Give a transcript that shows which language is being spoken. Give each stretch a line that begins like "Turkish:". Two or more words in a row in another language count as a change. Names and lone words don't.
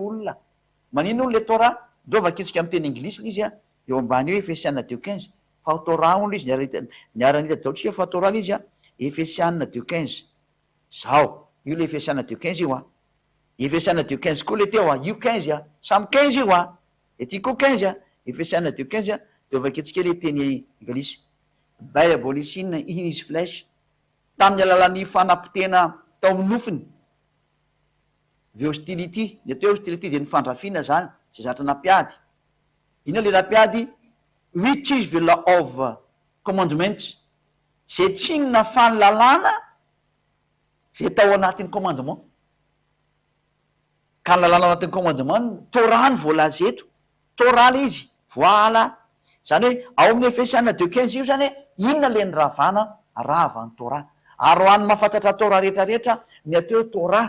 Malagasy: olona manino on le Torah do vakitsika amin'ny teny anglisy le izy eo ambany hoe Efesianina 2:15 fa Torah on le izy niaranita daotsika fa Torah le izy Efesianina 2:15 zao io le Efesianina 2:15 io Efesianina 2:15 koa le teo io 15 samy 15 io ety koa 15 Efesianina 2:15 de vakitsika le teny anglisy diabolisine
English: in his flesh
Malagasy: tamin'ny alalan'ny fanampitena tao amin'ny nofiny
English: the hostility
Malagasy: de teo hostility de ny fandrafiana zany zay zatra nampiady ina le nampiady
English: which is the law of commandments
Malagasy: zay tsinona fanolalana zay tao anatin'ny commandement ka ny lalana ao anatin'ny commandement Torah ny voalaza eto Torah le izy voila zany hoe ao amin'ny Efesianina 2:15 io zany hoe inona le ny ravana rava ny Torah ary ho an'ny mahafantatra Torah rehetrarehetra ny ateo Torah